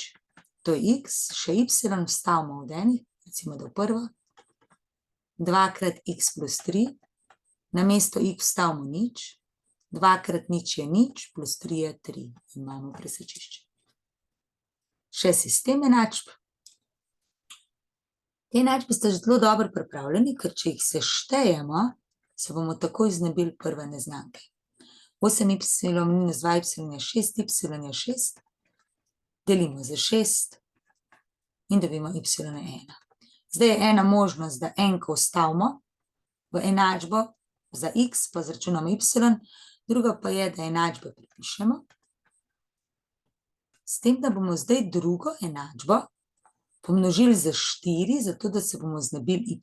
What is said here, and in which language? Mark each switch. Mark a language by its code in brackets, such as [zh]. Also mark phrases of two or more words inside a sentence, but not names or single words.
[sl] To je x, še y vstavimo od enih, recimo do prvo, 2 krat x plus 3, na mesto x vstavimo nič, 2 krat nič je nič, plus 3 je 3 in imamo presečišče. Še sistem enačb. Te enačbe sta že zelo dobro pripravljeni, ker če jih seštejemo, se bomo takoj znebili prve neznanke. 8y minus 2y je 6y je 6, delimo za 6 in dobimo y je 1. Zdaj je ena možnost, da enko vstavimo v enačbo za x, pa zračunamo y, druga pa je, da enačbe pripišemo. S tem, da bomo zdaj drugo enačbo pomnožili za 4, zato da se bomo znebili y.